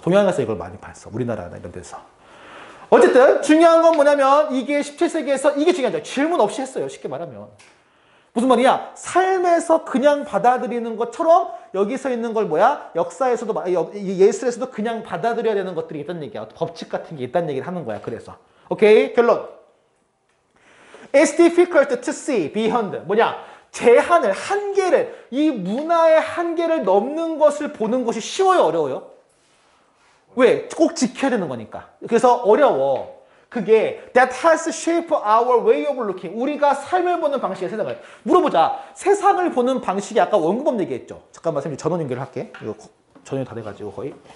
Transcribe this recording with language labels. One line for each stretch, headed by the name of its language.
Korean: 동양에서 이걸 많이 봤어. 우리나라나 이런 데서. 어쨌든 중요한 건 뭐냐면 이게 17세기에서 이게 중요하죠. 질문 없이 했어요. 쉽게 말하면. 무슨 말이야? 삶에서 그냥 받아들이는 것처럼 여기서 있는 걸 뭐야? 역사에서도 예술에서도 그냥 받아들여야 되는 것들이 있다는 얘기야. 법칙 같은 게 있다는 얘기를 하는 거야. 그래서. 오케이? 결론.
English: It's difficult to see beyond.
Korean: 뭐냐? 제한을, 한계를, 이 문화의 한계를 넘는 것을 보는 것이 쉬워요, 어려워요? 왜? 꼭 지켜야 되는 거니까. 그래서 어려워. 그게
English: that has shaped our way of looking.
Korean: 우리가 삶을 보는 방식의 세상을 물어보자. 세상을 보는 방식이 아까 원근법 얘기했죠. 잠깐만 선생님 전원 연결을 할게. 이거 전원이 다 돼가지고 거의.